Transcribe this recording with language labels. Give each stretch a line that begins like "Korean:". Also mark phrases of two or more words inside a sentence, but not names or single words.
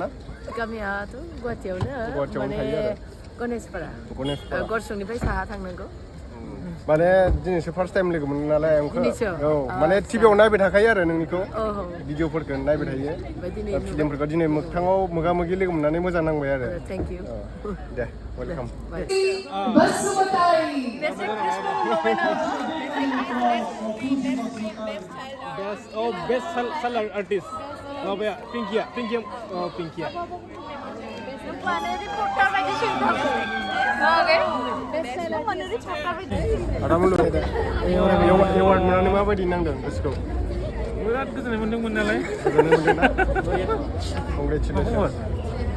Bodo: गामियाथ' गुवाहाटियावनो, माने गणेशपारा, गरसुंनिफ्राय साहा थांनांगौ. माने दिनैसो
English: first time
Bodo: लोगो मोनो नालाय आंखौ. औ माने टिभियाव नायबाय थाखायो आरो नोंनिखौ, भिडिअफोरखौ नायबाय थायो, फिल्मफोरखौ. दिनै मोगथाङाव मोगा मोगि लोगो मोननानै मोजां नांबाय आरो.
English: thank you.
Bodo: दे वेलकाम.
English: Best seller artist. Pinkia.
Bodo: एवार्ड मोननानै माबायदि नांदों गोसोखौ? बिराद गोजोननाय मोन्दों मोननायालाय. गोजोननाय मोन्दोंना? कंग्रेचुलेसन. मोजां.